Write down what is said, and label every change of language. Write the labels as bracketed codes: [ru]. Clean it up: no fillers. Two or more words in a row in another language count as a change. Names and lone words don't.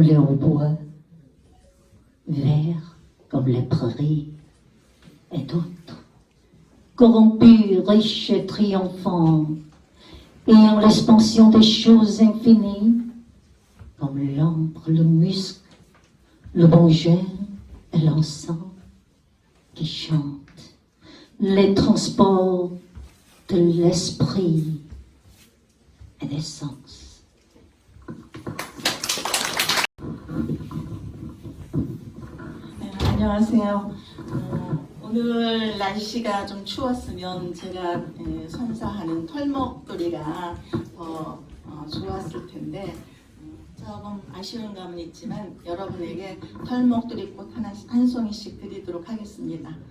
[fr] les hautbois, verts comme les prairies, et d'autres, corrompus, riches et triomphants, ayant l'expansion des choses infinies, comme l'ambre, le musc, le bon juin et l'encens, qui chantent les transports de l'esprit et des sens. [ko] 네, 안녕하세요. 오늘 날씨가 좀 추웠으면 제가 선사하는 털목도리가 더 좋았을 텐데 조금 아쉬운 감은 있지만 여러분에게 털목도리꽃 한 송이씩 드리도록 하겠습니다.